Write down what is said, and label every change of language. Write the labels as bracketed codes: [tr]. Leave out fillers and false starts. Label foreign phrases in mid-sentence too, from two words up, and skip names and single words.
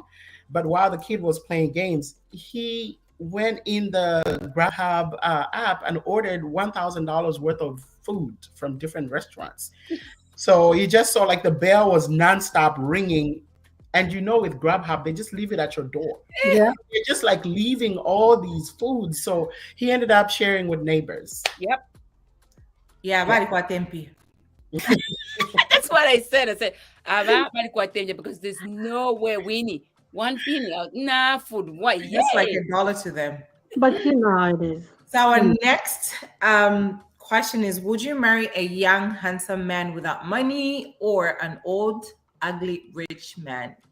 [en] But while the kid was playing games, he went in the Grubhub app and ordered $1,000 worth of food from different restaurants. So you just saw like the bell was nonstop ringing. And with Grubhub, they just leave it at your door. Yeah. They're just like leaving all these foods. So he ended up sharing with neighbors. Yep. yeah, bali kwa tempi. That's what I said. I said, because there's no way we need one penny out. Nah, food. What? Yeah. Just like $1 to them. But you know how it is. So our next question is: would you marry a young, handsome man without money or an old, ugly, rich man?